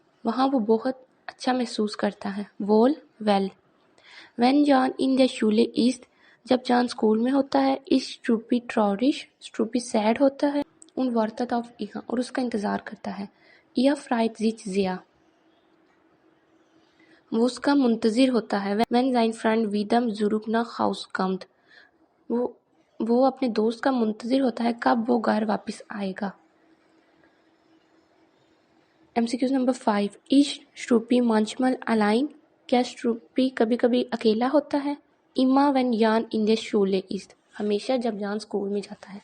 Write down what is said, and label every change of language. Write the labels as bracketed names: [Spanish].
[Hindi] वहाँ वो बहुत अच्छा महसूस करता है. [German] Wohl, well. Wenn Jan in der Schule ist, [Hindi] जब जान स्कूल में होता है, [German] ist Struppi traurig. [Hindi] Struppi sad होता है. [German] Und wartet auf ihn. [Hindi] और उसका इंतज़ार करता है. [German] Er freut sich sehr. [Hindi] वो उसका मुंतज़िर होता है. [German] Wenn sein Freund wieder zurück nach Haus kommt. [Hindi] वो अपने दोस्त का मुंतज़िर होता है कब वो घर वापस आएगा. [English] MCQ Number 5. [German] Ist Struppi manchmal allein? [Hindi] क्या Struppi कभी कभी अकेला होता है? [German] Immer wenn Jan in der Schule ist. [Hindi] हमेशा जब जान स्कूल में जाता है.